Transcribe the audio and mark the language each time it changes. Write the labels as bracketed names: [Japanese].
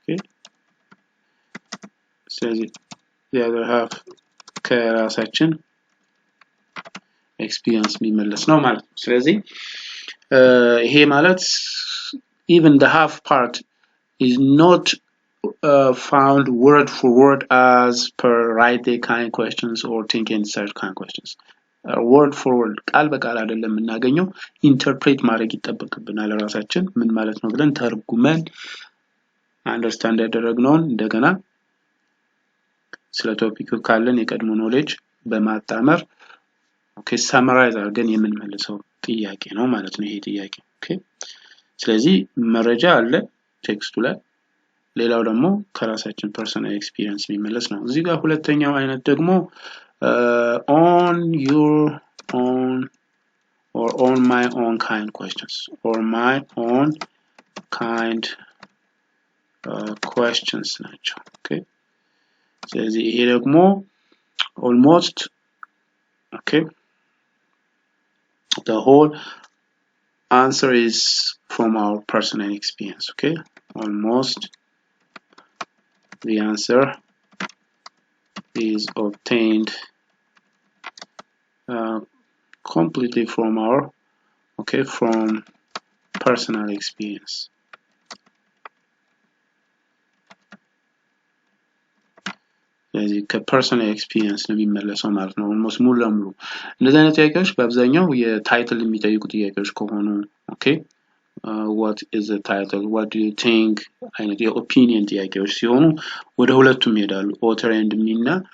[English] Okay, so the other half [Amharic] ከራሳችን experience የሚመለስ ነው ማለት ነው። ስለዚህ ይሄ ማለት [English] even the half part is not found word for word as per write the kind questions or think and search kind questions. word for word [Amharic] ቃል በቃል አይደለም የምናገኘው ኢንተርፕሬት ማድረግ ይጠበቅብናል። ራሳችን ምን ማለት ነው ብለን ተርጉመን አንደርስታንድ ያደረግነውን እንደገና ስለ ቶፒኩ ካለን የቀድሞ knowledge በማጣመር okay summarize አድርገን የምንመልሰው ጥያቄ ነው ማለት ነው ይሄ ጥያቄ። okay, ስለዚህ መረጃ አለ ቴክስቱ ላይ ሌላው ደግሞ ከራሳችን ፐርሰናል ኤክስፒሪየንስ የሚመለስ ነው። እዚህ ጋር ሁለተኛው አይነት ደግሞ [English] on your own or on my own kind questions or my own kind questions ናቸው። okay, [Amharic] ስለዚህ ይሄ ደግሞ [English] almost okay the whole answer is from our personal experience. Okay, almost the answer is obtained completely from our from personal experience. [Amharic] ስለዚህ ከፐርሰናል ኤክስፒሪየንስ ነው የሚመለሰው ማለት ነው almost ሙሉ ለሙሉ። እንደዚህ አይነት ጥያቄዎች በአብዛኛው የታይትል የሚጠይቁ ጥያቄዎች ከሆኑ okay, [English] what is the title, what do you think [Amharic] አይነት የኦፒኒየን ጥያቄዎች ሲሆኑ ወደ ሁለቱም ይሄዳሉ [English] author and me [Amharic] እና